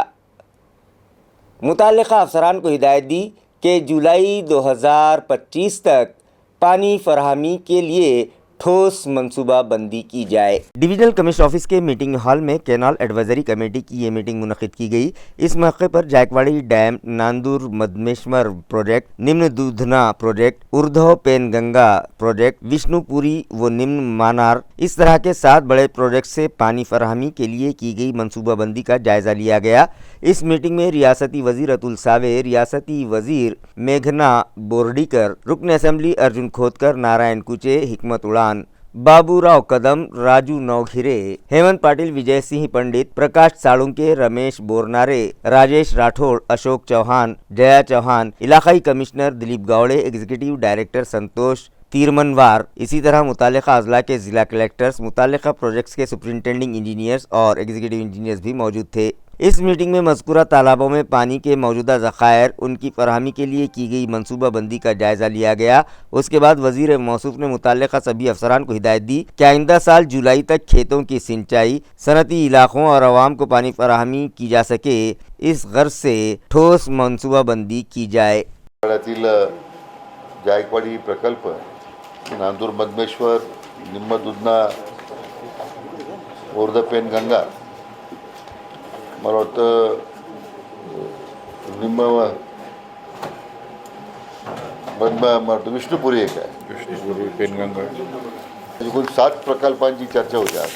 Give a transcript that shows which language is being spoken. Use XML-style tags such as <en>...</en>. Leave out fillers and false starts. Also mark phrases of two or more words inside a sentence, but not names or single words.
<ur>متعلقہ افسران کو ہدایت دی کہ جولائی 2025 تک پانی فراہمی کے لیے ٹھوس منصوبہ بندی کی جائے۔</ur> <en>Divisional Commissioner Office</en> <ur>کے</ur> <en>meeting hall</en> <ur>میں</ur> <en>Canal Advisory Committee</en> <ur>کی یہ میٹنگ منعقد کی گئی۔ اس موقع پر جائکواڑی ڈیم، ناندور مدمیشور پروجیکٹ، نمن دودھنا پروجیکٹ، اردھو پین گنگا پروجیکٹ، وشنو پوری و نمن مانار اس طرح کے 7 بڑے پروجیکٹ سے پانی فراہمی کے لیے کی گئی منصوبہ بندی کا جائزہ لیا گیا۔ اس میٹنگ میں ریاستی وزیر اتل ساوے، ریاستی وزیر میگھنا بورڈیکر، رکن اسمبلی ارجن کھوتکر، نارائن کوچے، حکمت اڑان، بابو راؤ قدم، راجو نوگھیرے، ہیمنت پاٹل، وجے سنگھ پنڈت، پرکاش ساڑونکے، رمیش بورنارے، راجیش راٹھوڑ، اشوک چوہان، جیا چوہان، علاقائی کمشنر دلیپ گاوڑے،</ur> <en>executive director</en> <ur>سنتوش تیرمنوار، اسی طرح متعلقہ اضلاع کے ضلع کلکٹرز، متعلقہ پروجیکٹس کے</ur> <en>superintending engineers</en> <ur>اور</ur> <en>executive engineers</en> <ur>بھی موجود تھے۔ اس میٹنگ میں مذکورہ تالابوں میں پانی کے موجودہ ذخائر، ان کی فراہمی کے لیے کی گئی منصوبہ بندی کا جائزہ لیا گیا۔ اس کے بعد وزیر موصوف نے متعلقہ سبھی افسران کو ہدایت دی کہ آئندہ سال جولائی تک کھیتوں کی سینچائی، صنعتی علاقوں اور عوام کو پانی فراہمی کی جا سکے، اس غرض سے ٹھوس منصوبہ بندی کی جائے۔</ur> <mr>जायकवाडी प्रकल्प, नांदूर मधमेश्वर, निम्न दुधना, ओर्धपेन गंगा, मला वाटतं निम्न विष्णुपुरी एक आहे, विष्णुपुरी पेनगंगा, एकूण 7 प्रकल्पांची चर्चा होती आज।</mr>